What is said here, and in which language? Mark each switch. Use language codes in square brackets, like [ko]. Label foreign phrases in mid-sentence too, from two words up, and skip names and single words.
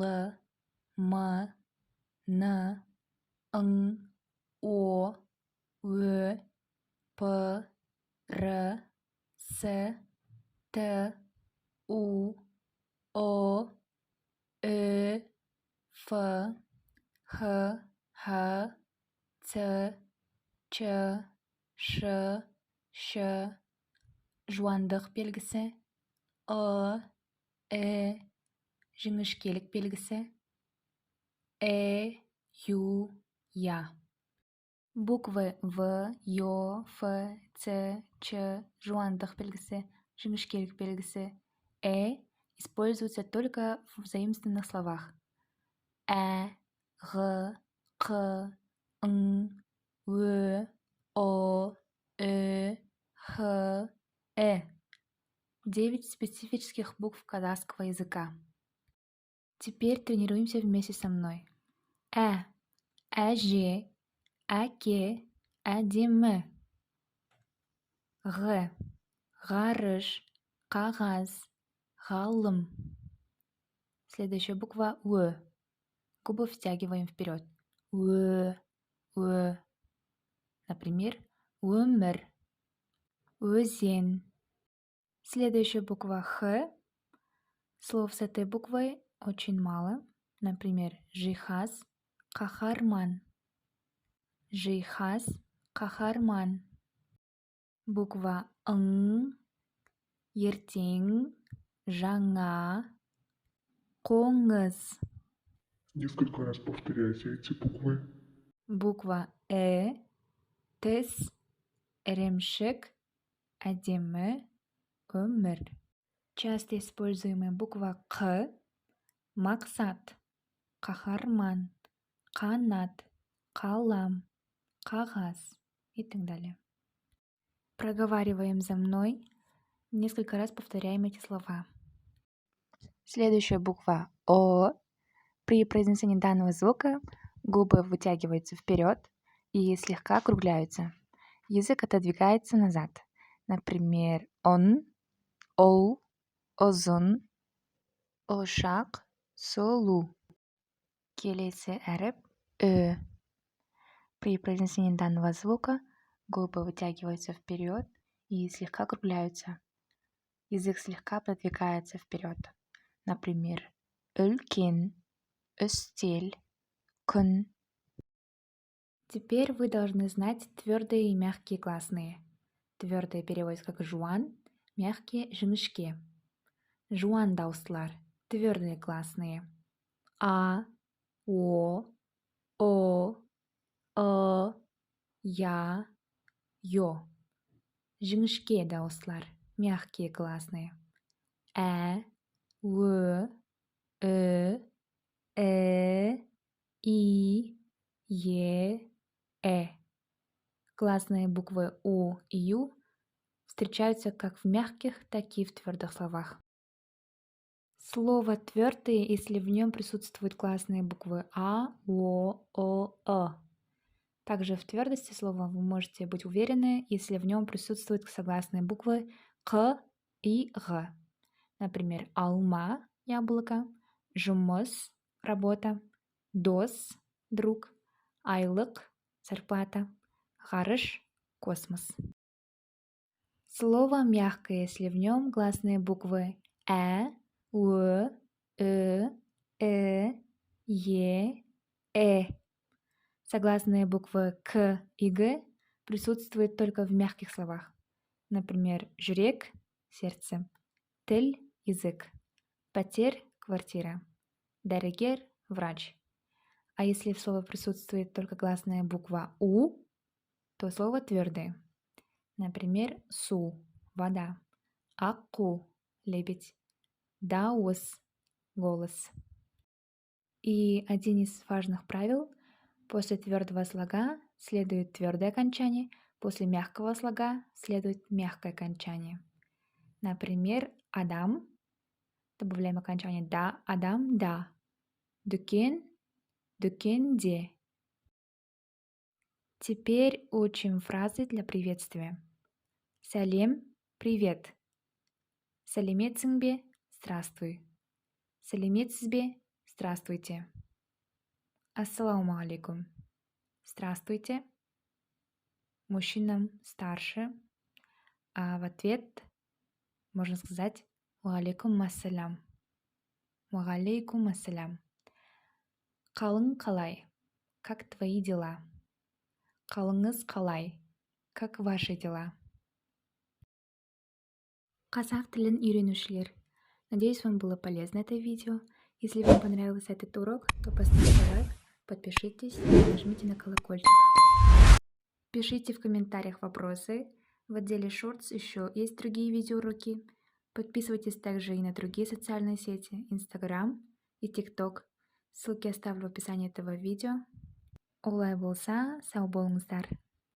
[kk] М, Н, Ң, О, Ө, П, Р, С, Т, У, О, Ö, Ф, Х, Х, Ц, Ч, Ш, Щ, жуандық белгісі, жіңішкелік белгісі, Ю, Я. [ru] Буквы В, [kk] Ё, Ф, Ц, Ч, жуандық белгісі, жіңішкелік белгісі, [ru] используются только в заимствованных словах. Г, Қ, Ң, Ө, О, Х, 9 специфических букв казахского языка. Теперь тренируемся вместе со мной. [kk] Әже, әке, әдемі. Ғ, ғарыш, қағаз, ғалым. [ru] Следующая буква Ө. Губы втягиваем вперед. [kk] Ө. Например, өмір, өзен. [ru] Следующая буква Х. Слов с этой буквой очень мало. Например, [kk] жиһаз, қаһарман. Жиһаз, қаһарман. Буква Ң. Ертең, жаңа, қоңыз. [ru] Несколько раз повторяйте эти буквы. [kk] Буква тіс, ірімшік, әдемі, өмір. [ru] Часто используемая буква Қ. [kk] Мақсат, қаһарман, қанат, қалам, қағаз [ru] и так далее. Проговариваем за мной. Несколько раз повторяем эти слова. Следующая буква О. При произнесении данного звука губы вытягиваются вперед и слегка округляются. Язык отодвигается назад. Например, он, [kk] ол, озон, ошақ, солу. Келесі әріп Ö. [ru] При произнесении данного звука губы вытягиваются вперед и слегка округляются. Язык слегка продвигается вперед. Например, [kk] үлкен, үстел, күн. [ru] Теперь вы должны знать твердые и мягкие гласные. Твердые переводятся как жуан, мягкие жіңішке. [kk] Жуан дауыстылар, [ru] твердые гласные. А, О, Я, Ё. [kk] Жіңішке дауыстылар, [ru] мягкие гласные. Ө, И, Е. Гласные буквы У и Ю встречаются как в мягких, так и в твердых словах. Слово твердое, если в нем присутствуют гласные буквы А, О, Также в твердости слова вы можете быть уверены, если в нем присутствуют согласные буквы К и Г. Например, алма – яблоко, жұмыс – работа, дос друг, айлык, зарплата, гарыш, космос. Слово мягкое, если в нем гласные буквы у, е. Согласные буквы к и г присутствуют только в мягких словах. Например, жүрек – сердце, тіл – язык, пәтер – квартира, дәрігер – врач. А если в слове присутствует только гласная буква у, то слово твердое. Например, су – вода, аққу – лебедь, дауыс – голос. И один из важных правил – после твердого слога следует твердое окончание, после мягкого слога следует мягкое окончание. Например, адам, добавляем окончание да, адам, да. [kk] Дүкен, дүкенде. [ru] Теперь учим фразы для приветствия. [kk] Сәлем, привет. Сәлеметсің бе, здравствуй. Сәлеметсіз бе, здравствуйте. [ar] السلام عليكم. [ru] Здравствуйте. Мужчинам старше. А в ответ можно сказать [ar] «وعليكم السلام». «وعليكم السلام». [kk] Қалың қалай? [ru] Как твои дела? [kk] Қалыңыз қалай? [ru] Как ваши дела? [kk] Қазақ тілін үйренушілер. [ru] Надеюсь, вам было полезно это видео. Если вам понравился этот урок, то поставьте лайк, подпишитесь и нажмите на колокольчик. Пишите в комментариях вопросы. В отделе Shorts еще есть другие видеоуроки. Подписывайтесь также и на другие социальные сети, Instagram и TikTok. Ссылки оставлю в описании этого видео. [kk] Олай болса, сау болыңыздар.